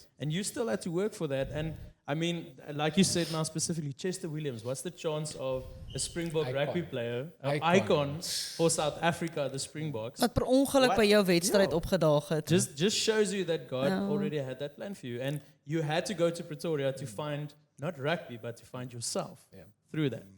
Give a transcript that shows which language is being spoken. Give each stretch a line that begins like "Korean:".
English: And you still had to work for that. And I mean, like you said now specifically, Chester Williams, what's the chance of a Springbok rugby player, an icon for South Africa, the Springboks?
Afrikaans: Wat per ongeluk by jou wedstryd opgedaag het.
English: Just shows you that God already had that plan for you. And you had to go to Pretoria to find, not rugby, but to find yourself through that.